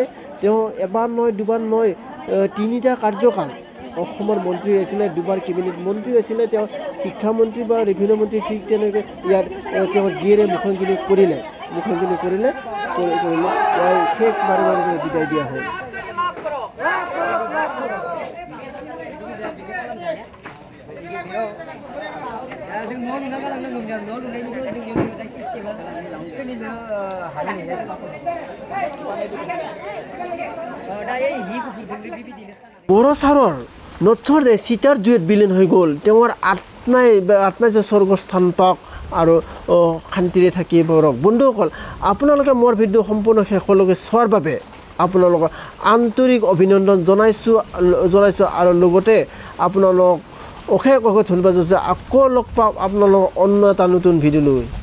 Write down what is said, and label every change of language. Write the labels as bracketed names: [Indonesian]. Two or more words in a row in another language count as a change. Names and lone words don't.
[Assamese] তেওঁ এবাৰ নহয় দুবাৰ নহয় 3টা কাৰ্যকাল অসমৰ মন্ত্ৰী আছিলে, 2বাৰ কেবিনেট মন্ত্ৰী আছিলে। তেওঁ শিক্ষামন্ত্ৰী বা ৰেভিনিউ মন্ত্ৰী ঠিক তেনেকৈ ইয়াত তেওঁ জীয়েৰে মুখাগ্নি কৰিলে। কৰিলে শেষ বাৰে বাৰে বিদায় দিয়া হ'ল [Bodo] जों न' लुना गालांनांगौ न' लुनायनिखौ जोंनि दा सिस्टेमा सोलिनो हानाय नङा दा এই हिफोरजोंनो बेबायदिनो [Assamese] बर' साৰৰ নথৰদে চিতাৰ জুইত বিলীন হৈ গ'ল তেওঁৰ আত্মাই যে স্বৰ্গস্থান পাওক আৰু শান্তিৰে থাকিব ৰক বন্ধুসকল আপোনালোকে মোৰ ভিডিঅ' সম্পূৰ্ণ শেষলৈকে চোৱাৰ বাবে আপোনালোকৰ আন্তৰিক অভিনন্দন জনাইছোঁ আৰু লগতে আপোনালোক অশেষ ধন্যবাদ আকৌ লগ পাম আপোনালোকৰ অন্য এটা নতুন ভিডিঅ' লৈ